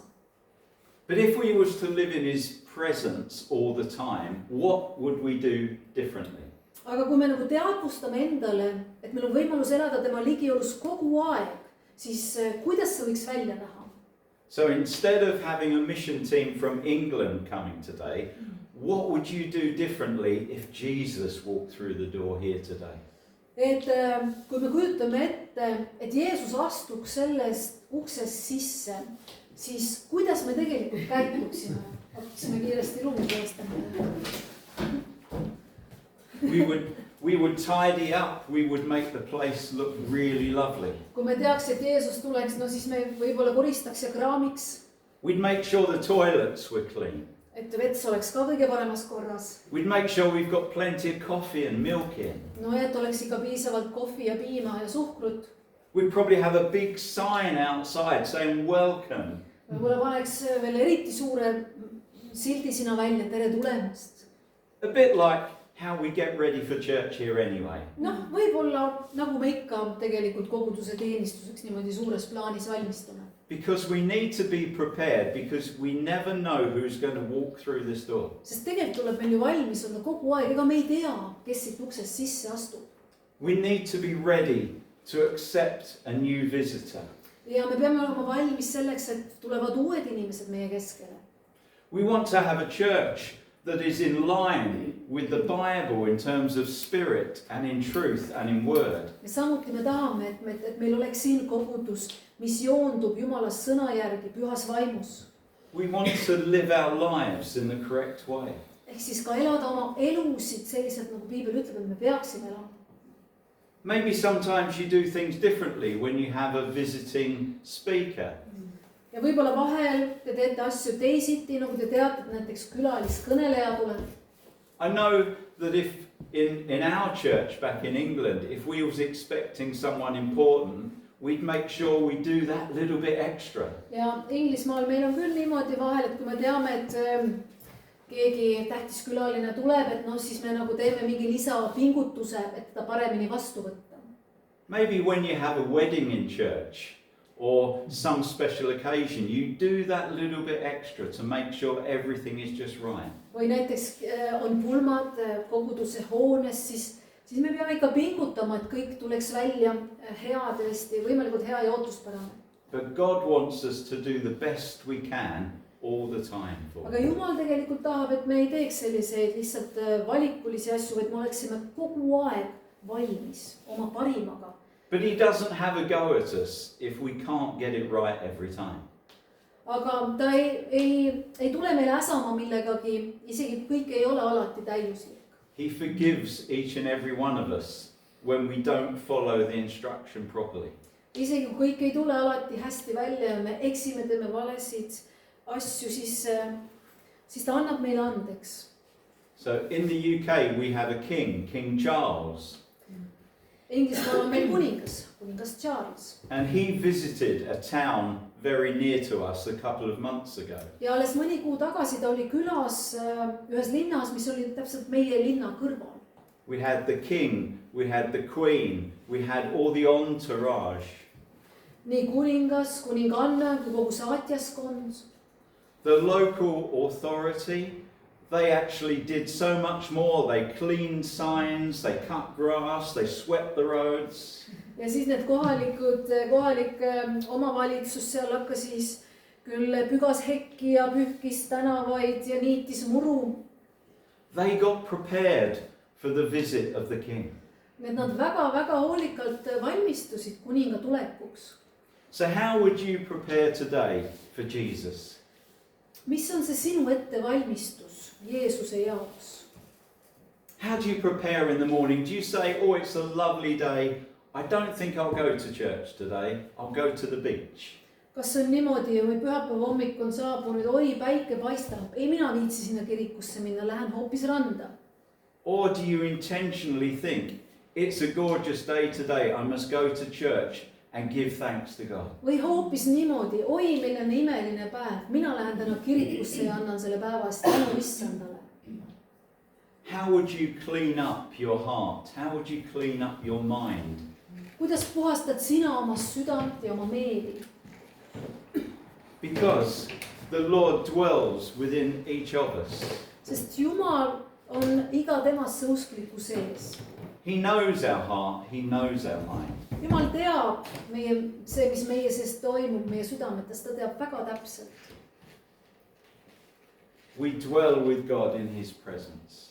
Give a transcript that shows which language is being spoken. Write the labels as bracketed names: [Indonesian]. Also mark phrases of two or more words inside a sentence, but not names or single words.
[English] But if we was to live in his presence all the time, what would we do differently? [Estonian] Aga kui me nagu teadvustame endale, et meil on võimalus elada tema ligiolus kogu aeg, siis kuidas see võiks välja näha? [English] So instead of having a mission team from England coming today, what would you do differently if Jesus walked through the door here today? [Estonian] Et kui me kujutame ette, et Jeesus astuks sellest uksest sisse, siis kuidas me tegelikult käituksime? Hakkasime kiiresti ruumi päästama. [English] We would tidy up, we would make the place look really lovely. [Estonian] Kui me teaks, et Jeesus tuleks, no siis me võib-olla koristaks ja kraamiks. [English] We'd make sure the toilets were clean. [Estonian] Et vets oleks ka kõige paremas korras. [English] We'd make sure we've got plenty of coffee and milk in. [Estonian] No et oleks ikka piisavalt kohvi ja piima ja suhkrut. [English] We'd probably have a big sign outside saying welcome. [Estonian] Võib-olla paneks veel eriti suure sildi sinna välja, tere tulemast. [English] A bit like how we get ready for church here anyway. [Estonian] noh, võib-olla nagu me ikka tegelikult koguduse teenistuseks niimoodi suures plaanis valmistume. [English] Because we need to be prepared, because we never know who's going to walk through this door. [Estonian] Sest tegelikult tuleb meil ju valmis olla kogu aeg, ega me ei tea, kes siit uksest sisse astub. [English] We need to be ready to accept a new visitor. [Estonian] Ja me peame olema valmis selleks, et tulevad uued inimesed meie keskele. [English] We want to have a church that is in line with the Bible in terms of spirit and in truth and in word. [Estonian] Ja samuti me tahame, et meil oleks siin kogudus, mis joondub Jumala sõna järgi pühas vaimus. [English] We want to live our lives in the correct way. [Estonian] Ehk siis ka elada oma elusid selliselt, nagu Piibel ütleb, et me peaksime elama. [English] Maybe sometimes you do things differently when you have a visiting speaker. [Estonian] Ja võib-olla vahel te teete asju teisiti, nagu te teate, et näiteks külaliskõneleja tuleb. [English] I know that if in our church back in England, if we was expecting someone important, we'd make sure we do that little bit extra. [Estonian] Ja Inglismaal meil on küll niimoodi vahel, et kui me teame, et keegi tähtis külaline tuleb, et noh, siis me nagu teeme mingi lisapingutuse, et ta paremini vastu võtta. [English] Maybe when you have a wedding in church or some special occasion, you do that little bit extra to make sure everything is just right. [Estonian] Või näiteks on pulmad koguduse hoones, siis me peame ikka pingutama, et kõik tuleks välja hea tõesti, võimalikult hea ja ootuspärane. [English] But God wants us to do the best we can all the time for. [Estonian] Aga Jumal tegelikult tahab, et me ei teeks selliseid lihtsalt valikulisi asju, vaid me oleksime kogu aeg valmis oma parimaga. [English] But he doesn't have a go at us if we can't get it right every time. [Estonian] Aga ta ei tule meile äsama millegagi, isegi kõik ei ole alati täiuslik. [English] He forgives each and every one of us when we don't follow the instruction properly. [Estonian] Isegi kui kõik ei tule alati hästi välja ja me eksime, teeme valesid asju, siis ta annab meile andeks. [English] So in the UK we have a king, King Charles. [Estonian] Inglismaal on meil kuningas Charles. [English] And he visited a town very near to us a couple of months ago. [Estonian] Ja alles mõni kuu tagasi ta oli külas ühes linnas, mis oli täpselt meie linna kõrval. [English] We had the king, we had the queen, we had all the entourage. [Estonian] Nii kuningas, kuninganna kui kogu saatjaskond. [English] The local authority, they actually did so much more. They cleaned signs, they cut grass, they swept the roads. [Estonian] Ja siis need kohalik omavalitsus seal hakkas siis küll pügas hekki ja pühkis tänavaid ja niitis muru. [English] They got prepared for the visit of the king. [Estonian] Need nad väga-väga hoolikalt valmistusid kuninga tulekuks. [English] So how would you prepare today for Jesus? [Estonian] Mis on see sinu ettevalmistus Jeesuse jaoks? [English] How do you prepare in the morning? Do you say, oh, it's a lovely day. I don't think I'll go to church today. I'll go to the beach. [Estonian] Kas on niimoodi või pühapäeva hommik on saabunud, oi päike paistab, ei mina viitsi sinna kirikusse minna, lähen hoopis randa. [English] Or do you intentionally think, it's a gorgeous day today, I must go to church and give thanks to God? [Estonian] Või hoopis niimoodi, oi milline imeline päev, mina lähen täna kirikusse ja annan selle päeva eest tänu issandale. [English] How would you clean up your heart? How would you clean up your mind? [Estonian] Kuidas puhastad sina oma südant ja oma meeli? [English] Because the Lord dwells within each of us. [Estonian] Sest Jumal on iga temasse uskliku sees. [English] He knows our heart, he knows our mind. [Estonian] Jumal teab see, mis meie sees toimub, meie südametes, ta teab väga täpselt. [English] We dwell with God in his presence.